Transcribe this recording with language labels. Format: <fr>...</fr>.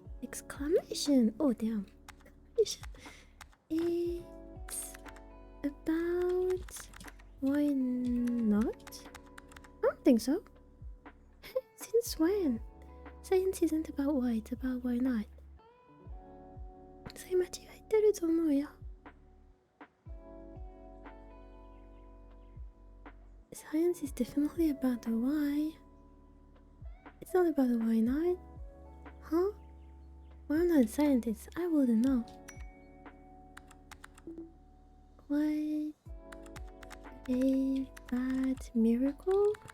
<en>Exclamation! Oh damn. It's about why not? I don't think so. Since when? Science isn't about why, it's about why not.</en> <ja>それ間違えてると思うよ。</ja> <en>Science is definitely about the why. It's not about the why not. Huh? Well, I'm not a scientist. I wouldn't know. What a bad miracle.</en>